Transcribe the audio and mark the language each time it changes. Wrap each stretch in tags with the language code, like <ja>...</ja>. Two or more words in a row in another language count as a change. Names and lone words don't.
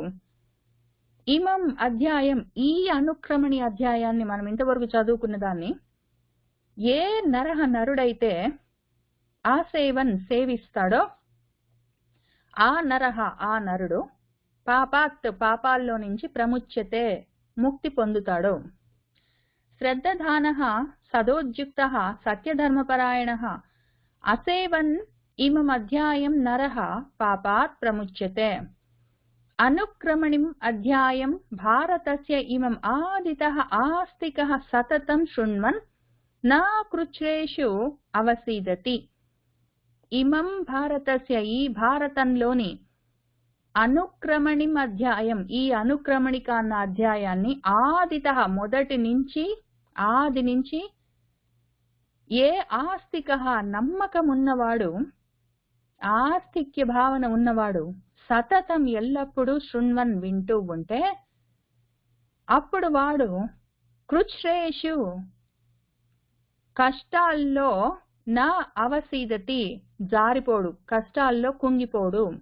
<sa>इमं अध्यायं</sa> <te>ఈ అనుక్రమణి అధ్యాయాన్ని మనం ఇంతవరకు చదువుకున్న దాన్ని ఏ నరహ నరుడైతే ఆసేవన్ సేవిస్తాడో ఆ నరహ ఆ నరుడు పాపాత్ పాపాల్లో నుంచి ప్రముచ్యతే ముక్తి పొందుతాడు.</te> <sa>श्रद्धानः सदोद्युक्तः सत्यधर्मपरायणः असेवन् इमं अध्यायं नरः पापात् प्रमुच्यते. अनुक्रमणिम् अध्यायं भारतस्य इमम् आदितः आस्तिकः सततं शृण्वन् न कृच्छ्रेषु अवसीदति। इमं भारतस्य</sa> <te>ఈ భారతంలోని</te> <sa>अनुक्रमणिं अध्यायं</sa> <te>ఈ అనుక్రమణిక అన్న అధ్యాయాన్ని ఆదితః మొదటి నుంచి ఆది నుంచి ఏ ఆస్తికః నమ్మకం ఉన్నవాడు ఆస్తిక్య భావన ఉన్నవాడు సతతం ఎల్లప్పుడూ శృణ్వన్ వింటూ ఉంటే అప్పుడు వాడు కృచ్ఛ్రేషు కష్టాల్లో నా అవసీదతి జారిపోడు కష్టాల్లో కుంగిపోడు।</te>